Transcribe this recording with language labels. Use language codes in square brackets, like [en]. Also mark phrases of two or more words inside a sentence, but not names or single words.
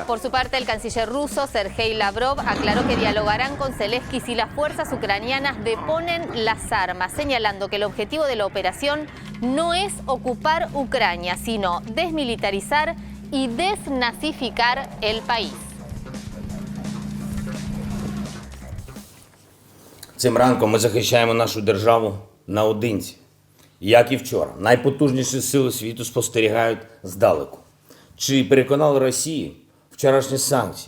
[es] Por su parte, el canciller ruso Sergei Lavrov aclaró que dialogarán con Zelensky si las fuerzas ucranianas deponen las armas, señalando que el objetivo de la operación no es ocupar Ucrania, sino desmilitarizar y desnazificar el país. [uk] Цим ранком ми захищаємо нашу державу наодинці. Як і вчора, найпотужніші сили світу спостерігають здалеку. Чи переконали Росію вчорашні санкції?